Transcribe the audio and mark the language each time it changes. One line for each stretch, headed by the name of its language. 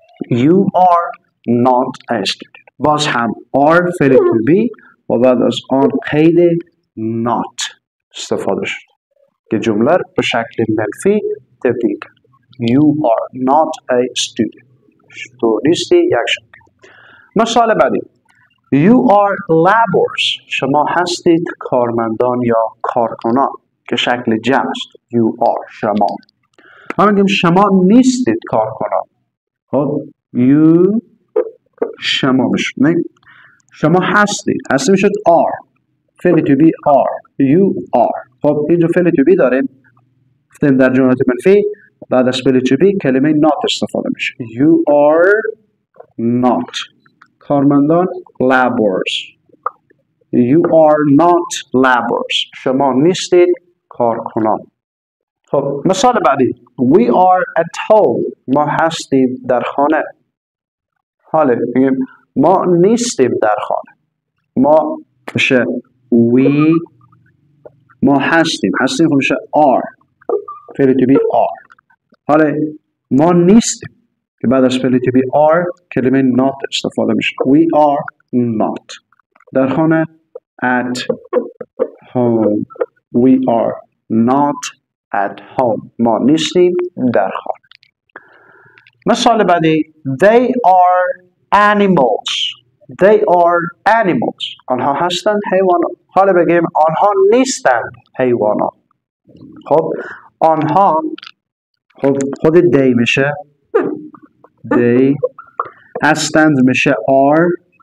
English: You are not a student.
Persian: باز هم are فعل to be و بعد از آن قید not استفاده شد که جمله به شکل منفی تبدیل کرد.
English: You are not a student.
Persian: تو نیستی یک شاگرد. مثال بعدی،
English: You are laborers.
Persian: شما هستید کارمندان یا کارکنان که شکل جمع است.
English: You are شما.
Persian: ما میگیم شما نیستید کارکنان. خب you شما میشد. شما هستید میشد are.
English: فعل to be are. You are.
Persian: خب اینجا فعل to be داریم. گفتیم در جملات منفی بعد از فعل to be کلمه not استفاده میشه.
English: You are not. کارمندان laborers. You are not laborers.
Persian: شما نیستید کارکنان. خب مثال بعدی،
English: We are at home.
Persian: ما هستیم در خانه. حالا میگیم ما نیستیم در خانه. ما میشه we. ما هستیم خب میشه are.
English: فعل to be are.
Persian: حالا ما نیستیم که بعد از فعل to be are کلمه not استفاده میشه.
English: We are not. در خانه at home. We are not at home.
Persian: ما نیستیم در خانه. مثال بعدی،
English: They are animals. They are animals.
Persian: آنها هستند حیوانات. حالا بگیم آنها نیستند حیوانات. خب آنها، خب خود they میشه they، هستند میشه are.